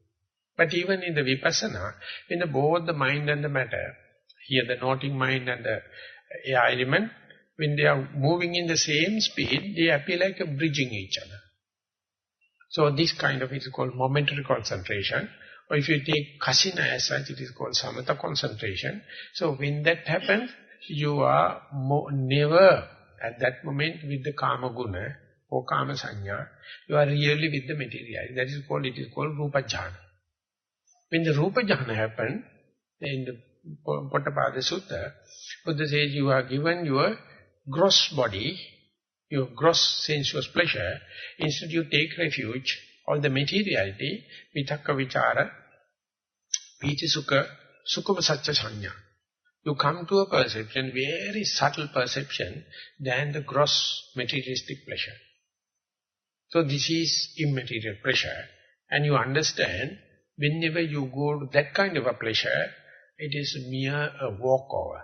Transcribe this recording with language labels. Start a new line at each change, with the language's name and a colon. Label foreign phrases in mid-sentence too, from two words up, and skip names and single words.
English: But even in the vipassana, when both the mind and the matter, here the noting mind and the air element, when they are moving in the same speed, they appear like a bridging each other. So this kind of is called momentary concentration. Or if you take kasina as such, it is called samatha concentration. So when that happens, you are never at that moment with the
Pali: kama guna
English: or
Pali: kama sanya.
English: You are really with the material. That is called, it is called
Pali: rupa jhana.
English: When the
Pali: rupa jhana
English: happens, in the Pottapada Sutta, Buddha says you are given your gross body, your gross sensuous pleasure. Instead you take refuge on the materiality,
Pali: vitakka vichara, piti sukha, sukhama satya sanya.
English: You come to a perception, very subtle perception, than the gross materialistic pleasure. So this is immaterial pleasure. And you understand, whenever you go to that kind of a pleasure, it is mere a walkover.